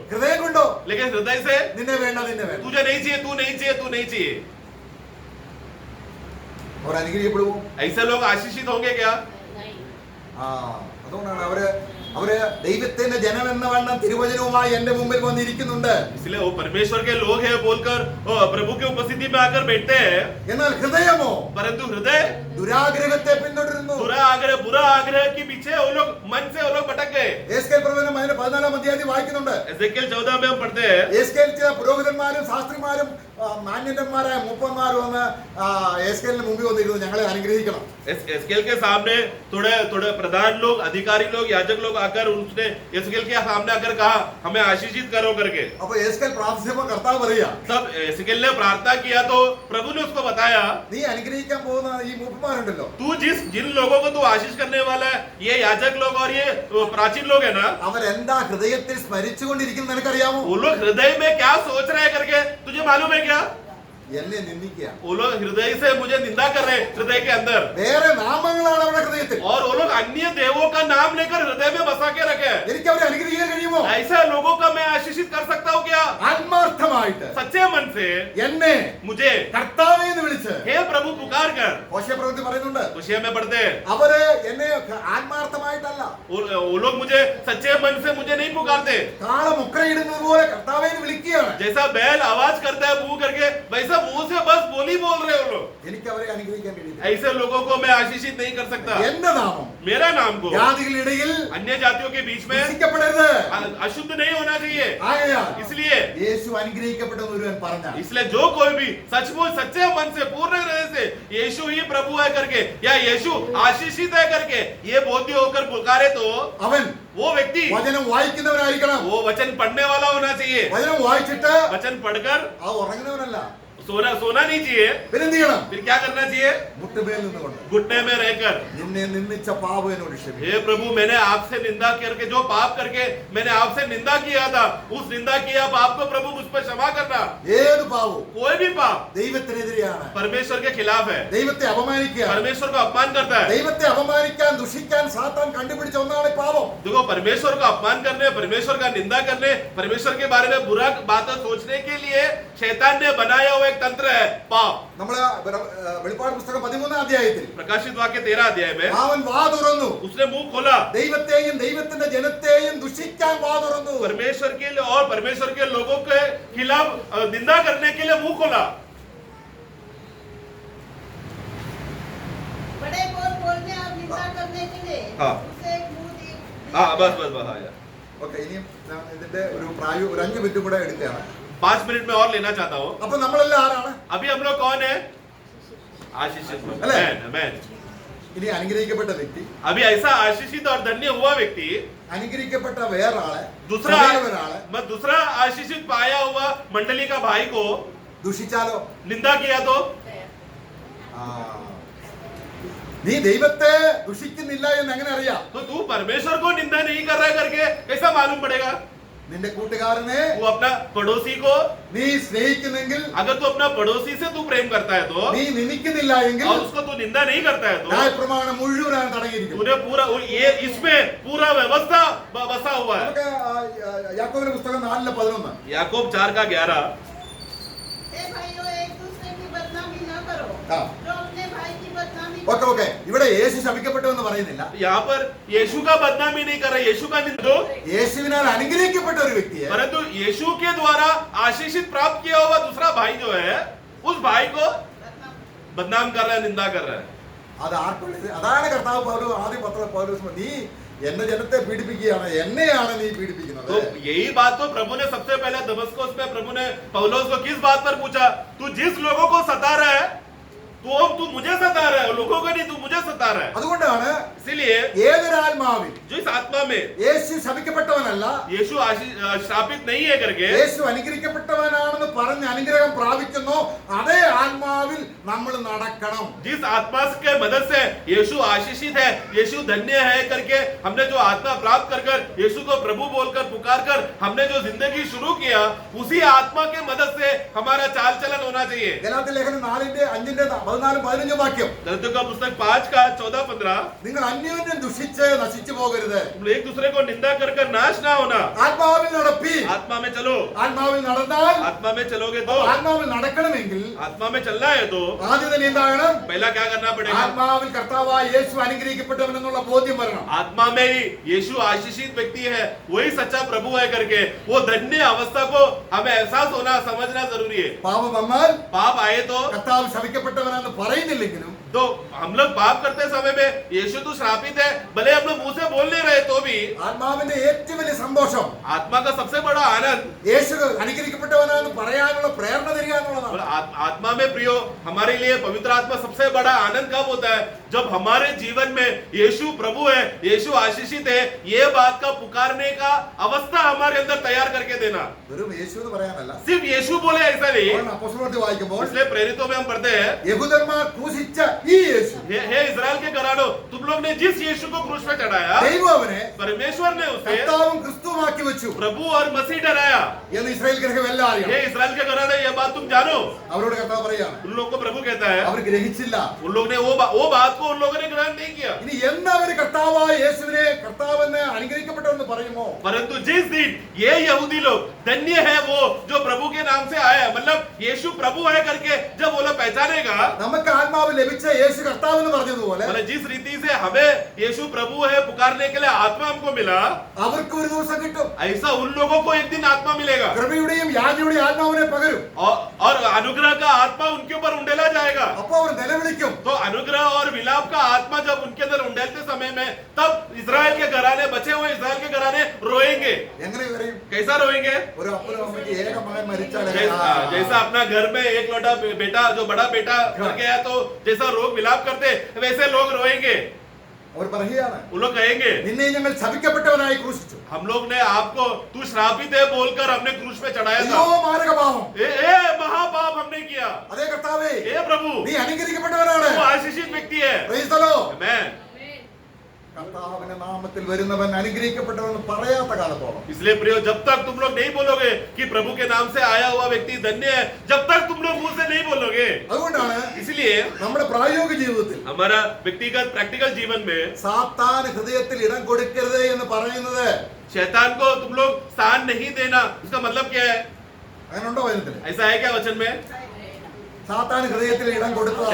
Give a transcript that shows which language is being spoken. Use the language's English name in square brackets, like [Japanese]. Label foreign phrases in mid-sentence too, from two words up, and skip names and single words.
[Malayalam] ഹൃദയം കൊണ്ടോ [Hindi] लेकिन हृदय से [Malayalam] നിന്നെ വേണ്ട നിന്നെ വേണ്ട. [Hindi] तुझे नहीं चाहिए, तू नहीं चाहिए, तू नहीं चाहिए। [Malayalam] അവർ അനുഗ്രഹിക്കപ്പെടുമോ? [Hindi] ऐसे लोग आशीषित होंगे क्या? [Malayalam] ആ, അതുകൊണ്ടാണ് അവര് ദൈവത്തിന്റെ ജനം എന്ന വണ്ണം തിരുവചനവുമായി എന്റെ മുമ്പിൽ വന്നിരിക്കുന്നുണ്ട്. [Hindi] इसलिए वो परमेश्वर के लोग हैं बोलकर वो प्रभु की उपस्थिति में आकर बैठते हैं, [Malayalam] എന്നാൽ ഹൃദയമോ [Hindi] परंतु हृदय [Malayalam] ദുരാഗ്രഹത്തെ പിന്തുടരുന്നു. [Hindi] बुरा आग्रह के पीछे वो लोग मन से वो लोग भटक गए। [Malayalam] എസ്കേൽ പ്രവചനം അതിന്റെ 14-ാം അധ്യായത്തിൽ വായിക്കുന്നുണ്ട്. [Hindi] एजेकिएल 14 में हम पढ़ते हैं, [Malayalam] എസ്കേൽ ചില പുരോഹിതന്മാരും ശാസ്ത്രിമാരും മാന്യന്മാരായ മൂപ്പന്മാരും വന്ന് എസ്കേലിന് മുമ്പിൽ വന്നിരുന്നു, ഞങ്ങളെ അനുഗ്രഹിക്കണം. [Hindi] एस्केल के सामने थोड़े प्रधान लोग, अधिकारी लोग, याजक लोग आकर उसने एस्केल के सामने आकर कहा हमें आशीषित करो करके। [Malayalam] അപ്പൊ എസ്കേൽ പ്രാർത്ഥിച്ചപ്പോ കർത്താവ് പറയാ, [Hindi] तब एस्केल ने प्रार्थना किया तो प्रभु ने उसको बताया, [Malayalam] നീ അനുഗ്രഹിക്കാൻ പോകുന്ന ഈ മൂപ്പന്മാരുണ്ടല്ലോ, [Hindi] तू जिन लोगों को तू आशीष करने वाला है, ये याजक लोग और ये प्राचीन लोग है ना, [Malayalam] അവരെന്താ ഹൃദയത്തിൽ സ്മരിച്ചുകൊണ്ടിരിക്കുന്നത് നിനക്കറിയാമോ? [Hindi] वो लोग हृदय में क्या सोच रहे हैं करके तुझे मालूम है क्या? [Malayalam] എന്നെ നിന്ദിക്കുക. [Hindi] वो लोग हृदय से मुझे निंदा कर रहे हैं हृदय के अंदर, [Malayalam] വേറെ നാമങ്ങളാണ് അവരുടെ ഹൃദയത്തിൽ. [Hindi] और वो लोग अन्य देवों का नाम लेकर हृदय में बसा के रखे हैं। [Malayalam] എനിക്ക് അവരെ അനുഗ്രഹിക്കാൻ കഴിയുമോ? [Hindi] ऐसा लोगों का मैं आशीषित कर सकता हूँ क्या? [Malayalam] ആത്മാർത്ഥമായിട്ട് [Hindi] सच्चे मन से [Malayalam] എന്നെ [Hindi] मुझे [Malayalam] കർത്താവേ എന്ന് വിളിച്ച് [Hindi] हे प्रभु पुकार कर। [Malayalam] ഹോശേയ പ്രവൃത്തി പറയുന്നുണ്ട്, [Hindi] खुशियां में पढ़ते हैं, [Malayalam] അവര് എന്നെ ആത്മാർത്ഥമായിട്ടല്ല, [Hindi] वो लोग मुझे सच्चे मन से मुझे नहीं पुकारते। [Malayalam] കാള മുക്രയിടുന്നത് പോലെ കർത്താവേ എന്ന് വിളിക്കുകയാണ്. [Hindi] जैसा बैल आवाज करता है मुंह करके, वैसा मुंह से बस बोली बोल रहे हो लोग। [Malayalam] എനിക്ക് അവരെ അനുഗ്രഹിക്കാൻ കഴിയില്ല. [Hindi] ऐसे लोगों को मैं आशीषित नहीं कर सकता। [Malayalam] എന്റെ നാമം [Hindi] मेरा नाम को [Malayalam] ജാതികളുടെ ഇടയിൽ [Hindi] अन्य जातियों के बीच में [Malayalam] ദുഷിക്കപ്പെടരുത്. [Hindi] अशुद्ध नहीं होना चाहिए। [Malayalam] ആകയാൽ [Hindi] इसलिए [Malayalam] യേശു അനുഗ്രഹിക്കപ്പെട്ടെന്ന് ഒരുവൻ പറഞ്ഞാൽ [Hindi] जो कोई भी सचमुच सच्चे मन से पूर्ण हृदय से यीशु ही प्रभु है करके या यीशु आशीषित है करके ये बोध्य होकर पुकारे तो [Malayalam] അവൻ [Hindi] वो व्यक्ति [Malayalam] വചനം വായിക്കുന്നവനായിരിക്കണം. [Hindi] वो वचन पढ़ने वाला होना चाहिए। [Malayalam] വചനം വായിച്ചിട്ട് [Hindi] वचन पढ़कर [Malayalam] ആ ഉറങ്ങുന്നവനല്ല. [Hindi] सोना नहीं चाहिए। [Malayalam] പിന്നെന്ത് ചെയ്യണം? [Hindi] फिर क्या करना चाहिए? [Malayalam] മുട്ടുമേൽ നിന്നുകൊണ്ട് [Hindi] घुटने में रहकर, [Malayalam] നിന്നെ നിന്ദിച്ച പാപം എന്നോട് ക്ഷമിക്കുക. [Hindi] हे प्रभु मैंने आपसे निंदा करके, जो पाप करके मैंने आपसे निंदा किया था, उस निंदा किया पाप को प्रभु मुझ पर क्षमा करना। [Malayalam] ഏത് പാപവും [Hindi] कोई भी पाप [Malayalam] ദൈവത്തിനെതിരെയാണ്. [Hindi] परमेश्वर के खिलाफ है, [Malayalam] ദൈവത്തെ അപമാനിക്കുക, [Hindi] परमेश्वर को अपमान करता है। [Malayalam] ദൈവത്തെ അപമാനിക്കാൻ ദുഷിക്കാൻ സാത്താൻ കണ്ടുപിടിച്ച ഒന്നാണ് പാപം. [Hindi] देखो, परमेश्वर को अपमान करने, परमेश्वर का निंदा करने, परमेश्वर के बारे में बुरा बातें सोचने के लिए शैतान ने बनाया हुआ एक तंत्र है पाप। [Malayalam] നമ്മള് വെളിപ്പാട് പുസ്തകം 13-ാം അധ്യായത്തിൽ [Hindi] प्रकाशित वाक्य 13 अध्याय में [Malayalam] അവൻ വാ തുറന്നു, [Hindi] उसने मुंह खोला, [Malayalam] ദൈവത്തെയും ദൈവത്തിന്റെ ജനത്തെയും ദുഷിക്കാൻ വാ തുറന്നു. [Hindi] परमेश्वर के लिए और परमेश्वर के लोगों के खिलाफ निंदा करने के लिए मुंह खोला। बड़े बोल बोलने और निंदा करने के लिए हाँ। उसे एक मुंह दी। हाँ, बस हाँ यार। [Malayalam] ഓക്കെ, ഇനിയും ഞാൻ ഇതിന്റെ ഒരു 5 മിനിറ്റും കൂടെ എടുക്കുകയാണ്. [Hindi] 5 मिनट में और लेना चाहता हूँ. [Malayalam] അപ്പൊ നമ്മളെല്ലാം ആരാണ്? [Hindi] अभी हम लोग कौन है? आशीषित. अले. आमेन. [Malayalam] ഇനി അനുഗ്രഹിക്കപ്പെട്ട വ്യക്തി, [Hindi] अभी ऐसा आशीषित और धन्य हुआ व्यक्ति, [Malayalam] അനുഗ്രഹിക്കപ്പെട്ട വേറൊരാളെ, [Hindi] दूसरा [Malayalam] ഒരാളെ [Hindi] मैं दूसरा आशीषित पाया हुआ मंडली का भाई को [Malayalam] ദുഷിച്ചാലോ? [Hindi] निंदा किया तो [Malayalam] ആ, നീ ദൈവത്തെ ദുഷിക്കുന്നില്ല എന്ന് എങ്ങനെ അറിയാം? [Hindi] तो तू परमेश्वर को निंदा नहीं कर रहा है करके कैसा मालूम पड़ेगा? [Malayalam] നിന്റെ കൂട്ടുകാരനെ [Hindi] तू अपना पड़ोसी को, [Malayalam] നീ സ്നേഹിക്കുന്നെങ്കിൽ, [Hindi] अगर तू अपना पड़ोसी से तू प्रेम करता है तो, [Malayalam] നീ നിന്ദിക്കുന്നില്ല എങ്കിൽ [Hindi] और उसको तू निंदा नहीं करता है तो, [Malayalam] ന്യായപ്രമാണം മുഴുവനാണ് തടങ്ങിയിരിക്കുന്നത്. [Hindi] तूने पूरा ये इसमें पूरा व्यवस्था बसा हुआ है. [Malayalam] നമുക്ക് യാക്കോബിന്റെ പുസ്തകം 4:11. [Hindi] याकूब 4:11. हे भाइयों, एक दूसरे की बदनामी न करो. हाँ. जो अपने भाई की बदनामी [English] okay okay, [Malayalam] ഇവിടെ യേശു ശപിക്കപ്പെട്ടു എന്ന് പറയുന്നില്ല. [Hindi] यहाँ पर यीशु का बदनामी नहीं कर रहा, यीशु का निंदा, [Malayalam] യേശുവിനാൽ അനുഗ്രഹിക്കപ്പെട്ട ഒരു വ്യക്തിയെ [Hindi] परंतु यीशु के द्वारा आशीषित प्राप्त किया हुआ दूसरा भाई जो है, उस भाई को बदनाम कर रहा है, निंदा कर रहा है. [Malayalam] അത് ആർക്കുള്ളത്? അതാണ് കർത്താവ് ആദ്യം പൗലോസ്, നീ എന്റെ ജനത്തെ പീഡിപ്പിക്കുകയാണ്, എന്നെയാണ് നീ പീഡിപ്പിക്കുന്നത്. [Hindi] तो यही बात तो प्रभु ने सबसे पहले दमस्कुस में प्रभु ने पौलुस को किस बात पर पूछा? तू जिस लोगों को सता रहा है, तू मुझे सता रहा है, लोगों को नहीं, तू मुझे सता रहा है. [Malayalam] അതുകൊണ്ടാണ് [Hindi] इसीलिए [Malayalam] ഏതൊരാത്മാവിൽ [Hindi] जो इस आत्मा में [Malayalam] യേശു ശപിക്കപ്പെട്ടവനല്ല, [Hindi] यीशु श्रापित नहीं है करके, [Malayalam] യേശു അനുഗ്രഹിക്കപ്പെട്ടവനാണെന്ന് പറഞ്ഞ് അനുഗ്രഹം പ്രാപിക്കുന്നു, അതേ ആത്മാവിൽ നമ്മൾ നടക്കണം. [Hindi] जिस आत्मा के मदद से यीशु आशीषित है, यीशु धन्य है करके हमने जो आत्मा प्राप्त कर कर यीशु को प्रभु बोलकर पुकार कर हमने जो जिंदगी शुरू किया, उसी आत्मा के मदद से हमारा चाल चलन होना चाहिए. [Malayalam] ഗലാത്യ ലേഖനം 4:5-14-15 വാക്യം, [Hindi] गलतियों का पुस्तक 5:14-15. [Malayalam] നിങ്ങൾ അന്യോന്യം ദുഷിച്ച് നശിച്ചു പോകരുത്, [Hindi] तुम एक दूसरे को निंदा कर कर नाश ना होना. [Malayalam] ആത്മാവിൽ നടപ്പി. [Hindi] आत्मा में चलो. [Malayalam] ആത്മാവിൽ നടന്നാൽ, [Hindi] आत्मा में चलोगे तो, [Malayalam] ആത്മാവിൽ നടക്കണമെങ്കിൽ [Hindi] आत्मा में चलना है तो [Malayalam] ആദ്യം തന്നെ എന്താകണം? [Hindi] पहला क्या करना पड़ेगा? [Malayalam] ആത്മാവിൽ കർത്താവായ യേശു അനുഗ്രഹിക്കപ്പെട്ടവനെന്നുള്ള ബോധ്യം വരണം. [Hindi] आत्मा में ही यीशु आशीषित व्यक्ति है, वही सच्चा प्रभु है करके वो धन्य अवस्था को हमें एहसास होना समझना जरूरी है. [Malayalam] പാപം വന്നാൽ [Hindi] पाप आए तो [Malayalam] കർത്താവ് ശപിക്കപ്പെട്ടവനാണെന്ന് പറയുന്നില്ലെങ്കിലും [Hindi] हम लोग पाप करते समय में यीशु तो श्रापित है, भले हम लोग मुंह से बोल नहीं रहे तो भी [Malayalam] ആത്മാവിന്റെ ഏറ്റവും വലിയ സന്തോഷം [Hindi] आत्मा का सबसे बड़ा आनंद [Malayalam] യേശു അനുഗ്രഹിക്കപ്പെട്ടവനാണെന്ന് പറയാനുള്ള പ്രേരണ തരിക എന്നുള്ളതാണ്. [Hindi] और आत्मा में प्रियो हमारे लिए पवित्र आत्मा सबसे बड़ा आनंद कब होता है? जब हमारे जीवन में यीशु प्रभु है, यीशु आशीषित है, ये बात का पुकारने का अवस्था हमारे अंदर तैयार करके देना. [Malayalam] വെറും യേശു എന്ന് പറയാനല്ല. [Hindi] सिर्फ यीशु बोले ऐसा नहीं. [Malayalam] അപ്പോസ്തലപ്രവൃത്തി വായിക്കുമ്പോൾ [Hindi] इसलिए प्रेरितों में हम पढ़ते हैं, [Malayalam] യഹൂദന്മാർ ക്രൂശിച്ച ഈ യേശു, [Hindi] हे इजराइल के घरानों, तुम लोग ने जिस यीशु को क्रूस पे चढ़ाया, [Malayalam] ദൈവം അവനെ [Hindi] परमेश्वर ने उसे [Malayalam] കർത്താവും ക്രിസ്തുവുമാക്കി വെച്ചു [Hindi] प्रभु और मसीह ठहराया. [Malayalam] എന്ന് ഇസ്രായേൽ ഗ്രഹം എല്ലാം അറിയാം. [Hindi] हे इजराइल के घराने, ये बात तुम जानो. [Malayalam] അവരോട് കർത്താവ് പറയാണ്, [Hindi] उन लोग को प्रभु कहता है, [Malayalam] അവർ ഗ്രഹിച്ചില്ല. [Hindi] उन लोग ने वो बात को उन लोगों ने ग्रहण नहीं किया. [Malayalam] ഇനി എന്നവര് കർത്താവായ യേശുവിനെ കർത്താവെന്ന് അനുഗ്രഹിക്കപ്പെട്ടവെന്ന് പറയുമോ, [Hindi] परंतु जिस दिन ये यहूदी लोग धन्य है वो जो प्रभु के नाम से आया, मतलब यीशु प्रभु है करके जब वो लोग पहचानेगा, [Malayalam] നമുക്ക് ആത്മാവ് ലഭിച്ച യേശു കർത്താവെന്ന് പറഞ്ഞതുപോലെ [Hindi] मतलब जिस रीति से हमें यीशु प्रभु है पुकारने के लिए आत्मा हमको मिला, [Malayalam] അവർക്ക് ഒരു ദിവസം കിട്ടും. [Hindi] ऐसा उन लोगों को एक दिन आत्मा मिलेगा. [Malayalam] കൃപയുടെയും യാചനയുടെയും ആത്മാവിനെ പകരും. [Hindi] और अनुग्रह का आत्मा उनके ऊपर उंडेला जाएगा. [Malayalam] അപ്പൊ അവർ നിലവിളിക്കും. [Hindi] तो अनुग्रह और विलाप का आत्मा जब उनके अंदर उंडेलते समय में, तब इजराइल के घराने, बचे हुए इजराइल के घराने रोएंगे. [Malayalam] എങ്ങനെ പറയും? [Hindi] कैसा रोएंगे? [Malayalam] ഒരു അപ്പനും അമ്മയ്ക്ക് ഏക മകൻ മരിച്ചാൽ [Hindi] जैसा अपना घर में एक लोटा बेटा, जो बड़ा बेटा मर गया तो जैसा रोग विलाप करते, वैसे लोग रोएंगे. [Malayalam] അവർ പറയുകയാണ്, [Hindi] वो लोग कहेंगे, [Malayalam] നിന്നെ ഞങ്ങൾ ശപിക്കപ്പെട്ടവനായി ക്രൂശിച്ചു. [Hindi] हम लोग ने आपको तू श्रापित है बोलकर हमने क्रूस पे चढ़ाया था. [Malayalam] അയ്യോ മാരകപാപം. [Hindi] ए महापाप हमने किया. [Malayalam] അതേ കർത്താവേ, [Hindi] हे प्रभु, [Malayalam] നീ അനുഗ്രഹിക്കപ്പെട്ടവനാണ്. [Hindi] वो आशीषित व्यक्ति है. [English] Praise the Lord. Amen. [Malayalam] കർത്താവിന്റെ നാമത്തിൽ വരുന്നവൻ അനുഗ്രഹിക്കപ്പെട്ടവനെന്ന് പറയാത്ത കാലത്തോളം [Hindi] इसलिए प्रियो, जब तक तुम लोग नहीं बोलोगे कि प्रभु के नाम से आया हुआ व्यक्ति धन्य है, जब तक तुम लोग मुंह से नहीं बोलोगे, [Malayalam] അതുകൊണ്ടാണ് [Hindi] इसलिए [Malayalam] നമ്മുടെ പ്രായോഗിക ജീവിതത്തിൽ [Hindi] हमारा व्यक्तिगत प्रैक्टिकल जीवन में [Malayalam] സാത്താൻ ഹൃദയത്തിൽ ഇടം കൊടുക്കരുത് എന്ന് പറയുന്നത് [Hindi] शैतान को तुम लोग स्थान नहीं देना, इसका मतलब क्या है? [Malayalam] അങ്ങനെ ഉണ്ടോ വചനത്തിൽ? [Hindi] ऐसा है क्या वचन में? [Malayalam] സാത്താൻ ഹൃദയത്തിൽ ഇടം കൊടുത്തത്